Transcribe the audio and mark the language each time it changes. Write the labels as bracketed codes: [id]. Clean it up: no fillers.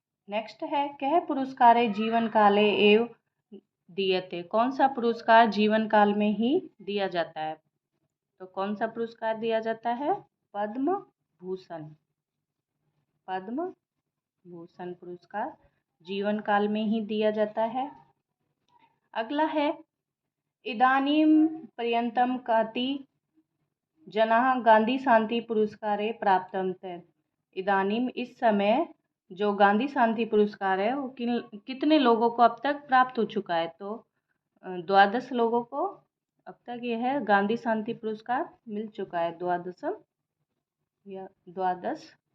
[hi] Next है [sa] कह पुरस्कार जीवन काले एव दीयते। [hi] कौन सा पुरस्कार जीवन काल में ही दिया जाता है? तो कौन सा पुरस्कार दिया जाता है? पद्म भूषण। पद्म भूषण पुरस्कार जीवन काल में ही दिया जाता है। अगला है [sa] इदानीं पर्यन्तं कति जनाः गांधी शांति पुरस्कारे प्राप्तवन्तः। [hi] इदानीं इस समय जो गांधी शांति पुरस्कार है वो कितने लोगों को अब तक प्राप्त हो चुका है? तो 12 लोगों को अब तक यह है गांधी शांति पुरस्कार मिल चुका है। 12।